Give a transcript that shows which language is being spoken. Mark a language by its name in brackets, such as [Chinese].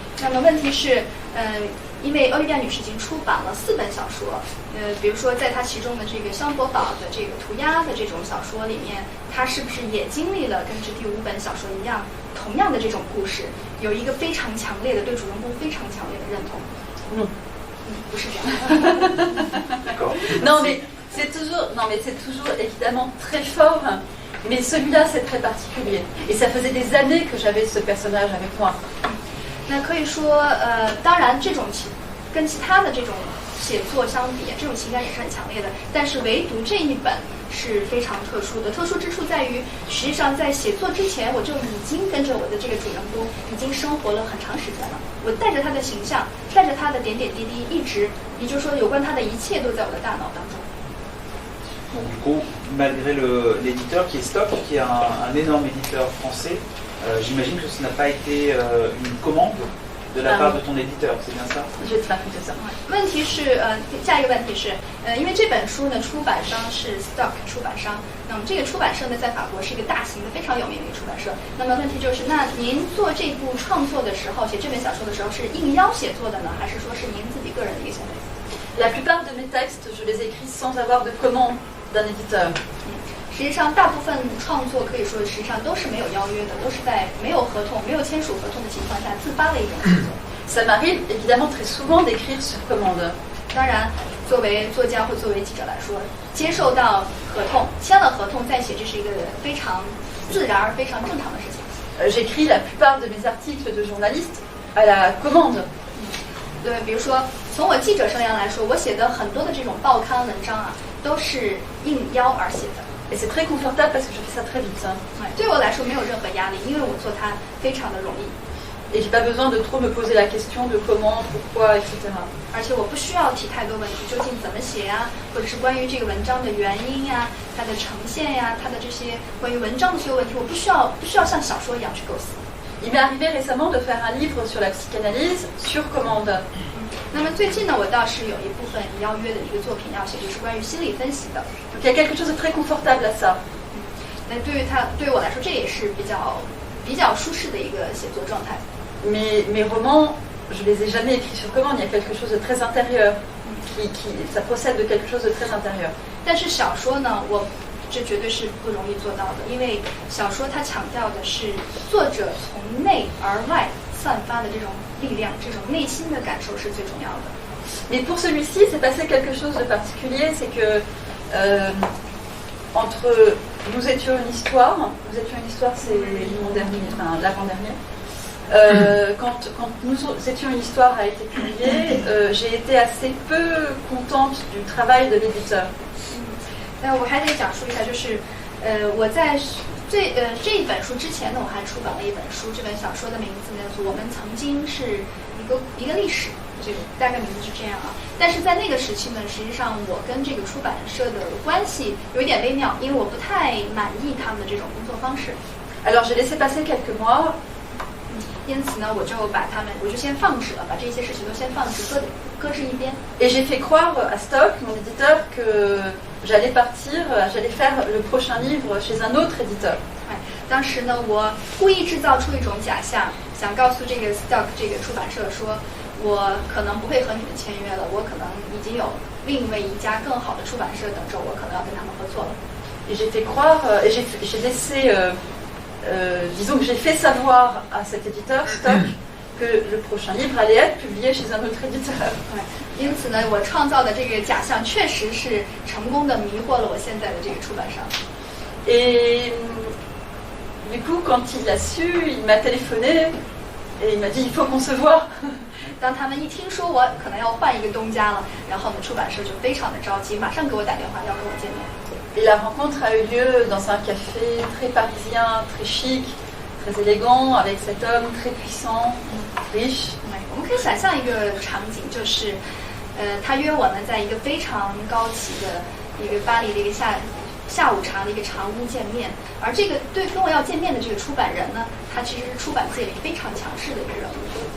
[Chinese] 那么问题是，因为欧丽亚女士已经出版了4本小说，比如说在她其中的这个香伯堡的这个涂鸦的这种小说里面，她是不是也经历了跟这第5本小说一样，同样的这种故事，有一个非常强烈的对主人公非常强烈的认同？不是这样。 [French] Non mais c'est toujours évidemment très fort. Mais celui-là, c'est très particulier. Et ça faisait des années que j'avais ce personnage avec moi. [Chinese] 那可以说，当然，这种跟其他的这种写作相比，这种情感也是很强烈的。但是唯独这一本是非常特殊的。特殊之处在于，实际上在写作之前，我就已经跟着我的这个主人公已经生活了很长时间了。我带着他的形象，带着他的点点滴滴，一直，也就是说，有关他的一切都在我的大脑当中。 [French] Bon, du coup, malgré l'éditeur qui est Stock, qui est un énorme éditeur français, j'imagine que ce n'a pas été une commande de la part de ton éditeur, c'est bien ça? Je vais te raconter ça. [Chinese] 问题是，下一个问题是，因为这本书呢，出版商是 Stock 出版商，那么这个出版社呢，在法国是一个大型的、非常有名的一个出版社。那么问题就是，那您做这部创作的时候，写这本小说的时候，是应邀写作的呢，还是说是您自己个人的一个行为？ [French] La plupart de mes textes, je les écris sans avoir de commande d'un éditeur. [Chinese] 实际上，大部分创作可以说，实际上都是没有邀约的，都是在没有合同、没有签署合同的情况下自发的一种创作。 [French] Ça m'arrive évidemment très souvent d'écrire sur commande. [Chinese] 当然，作为作家或作为记者来说，接受到合同、签了合同再写，这是一个非常自然而非常正常的事情。 [French] J'écris la plupart de mes articles de journaliste à la commande. [Chinese] 对，比如说从我记者生涯来说，我写的很多的这种报刊文章啊，都是应邀而写的。 [French] Et c'est très confortable parce que je fais ça très vite. [Chinese] 对我来说没有任何压力，因为我做它非常的容易。 [French] Et j'ai pas besoin de trop me poser la question de comment, pourquoi, etc. [Chinese] 而且我不需要提太多问题，究竟怎么写呀，或者是关于这个文章的原因呀、它的呈现呀、它的这些关于文章的所有问题，我不需要像小说一样去构思。 [French] Il m'est arrivé récemment de faire un livre sur la psychanalyse sur commande. [Chinese] 那么最近呢，我倒是有一部分邀约的一个作品要写，就是关于心理分析的。 [French] Donc il y a quelque chose de très confortable à ça. [Chinese] 那对于我来说，这也是比较舒适的一个写作状态。 [French] Mes romans, je les ai jamais écrits sur commande. Il y a quelque chose de très intérieur, ça procède de quelque chose de très intérieur. [Chinese] 但是小说呢，这绝对是不容易做到的，因为小说它强调的是作者从内而外散发的这种力量，这种内心的感受是最重要的。 [French] Mais pour celui-ci, c'est passé quelque chose de particulier, c'est que entre nous étions une histoire, c'est mon dernier, enfin l'avant-dernier. Quand nous étions une histoire a été publiée, j'ai été assez peu contente du travail de l'éditeur. [Chinese] 我还得讲述一下，就是我在这一本书之前呢，我还出版了一本书，这本小说的名字呢，我们曾经是一个历史，这个大概名字是这样啊。但是在那个时期呢，实际上我跟这个出版社的关系有一点微妙，因为我不太满意他们的这种工作方式。 [French] Alors j'ai laissé passer quelques mois. [Chinese] 因此呢，我就先放置了，把这些事情都先放置，搁置一边。 [French] Et j'ai fait croire à Stock, mon éditeur, que j'allais partir, j'allais faire le prochain livre chez un autre éditeur. [Chinese] 当时呢，我故意制造出一种假象，想告诉这个 Stock 这个出版社说，我可能不会和你们签约了，我可能已经有另一家更好的出版社等着我，可能要跟他们合作了。 [French] Et j'ai fait croire, et j'ai laissé, disons que j'ai fait savoir à cet éditeur, Stock, que le prochain livre allait être publié chez un autre éditeur. [Chinese] 因此呢，我创造的这个假象确实是成功的迷惑了我现在的这个出版商。 [French] Et du coup, quand il l'a su, il m'a téléphoné et il m'a dit il faut qu'on se voit. [Chinese] 当他们一听说我可能要换一个东家了，然后呢，出版社就非常的着急，马上给我打电话要跟我见面。 [French] Et la rencontre a eu lieu dans un café très parisien, très chic, très élégant, avec cet homme très puissant, riche. [Chinese] 我们可以想象一个场景，就是他约我们在一个非常高级的一个巴黎的一个下午茶的一个长屋见面，而这个跟我要见面的这个出版人呢，他其实是出版界里非常强势的一个人物。